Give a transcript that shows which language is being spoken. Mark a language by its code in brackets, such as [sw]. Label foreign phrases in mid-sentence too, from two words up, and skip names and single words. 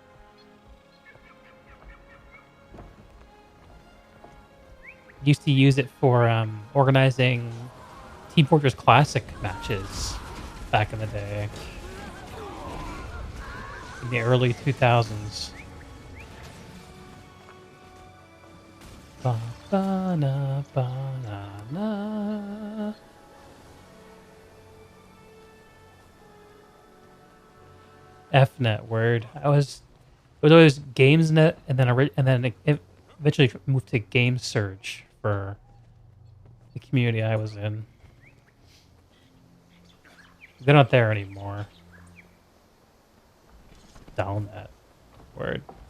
[en] Used to use it for organizing Team Fortress Classic matches back in the day. In the early 2000s. Ba-ba-na, ba-na-na. FNet word. It was always GamesNet, and then it eventually moved to GameSurge for the community I was in. They're not there anymore. Downnet word.